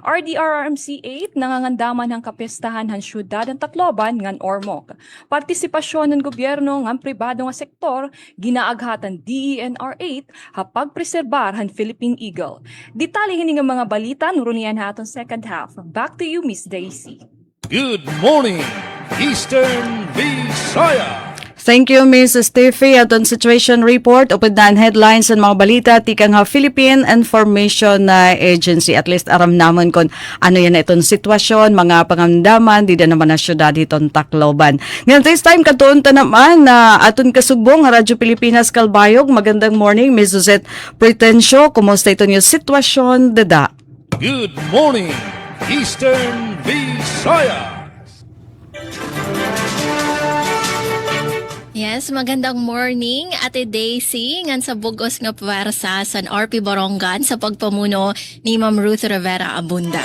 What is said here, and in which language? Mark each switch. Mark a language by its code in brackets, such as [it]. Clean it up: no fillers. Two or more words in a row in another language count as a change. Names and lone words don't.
[war] RDRRMC 8 nangangandaman ng kapistahan han syudad ng Tacloban ngan Ormoc. Partisipasyon ng gobyerno ngan pribado nga sektor ginaaghatan DENR 8 ha pagpreserbar han Philippine Eagle. Detalye hini nga mga balita nurunian ha atong [en] second half. Back to you Miss Daisy. Good morning, Eastern Visayas. Thank you, Ms. Steffi. [war] At on [en] situation report, [war] upad headlines sa mga balita, tikang Philippine Information Agency. At least aram naman kung ano yan itong sitwasyon, mga pangamdaman, di na naman na syudad itong Tacloban. [en] Ngayon, this time, [war] katuunta naman na aton kasugbong, Radyo Pilipinas Kalbayog. [tl] Magandang morning, Ms. Suzette Pretencio. Kumusta ito yung sitwasyon, dada? [en] Good morning, Eastern Visayas. [war] Yes, magandang morning, Ate Daisy, ngan sa bugos nga pwersa sa RP Borongan sa pagpamuno ni Ma'am Ruth Rivera Abunda.